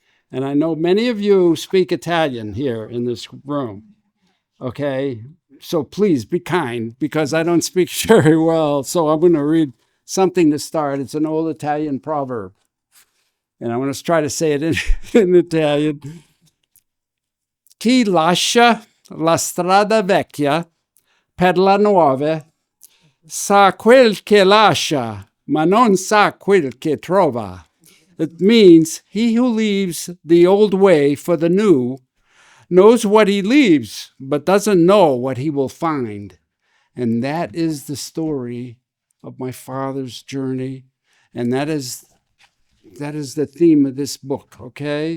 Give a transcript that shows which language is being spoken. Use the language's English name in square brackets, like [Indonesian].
[English] And I know many of you speak Italian here in this room. Okay, so please be kind, because I don't speak very well. So I'm going to read something to start. It's an old Italian proverb. And I'm going to try to say it in Italian. [Italian] Chi lascia la strada vecchia per la nuova sa quel che lascia, ma non sa quel che trova. [English] It means he who leaves the old way for the new knows what he leaves, but doesn't know what he will find. And that is the story of my father's journey. And that is the theme of this book, okay?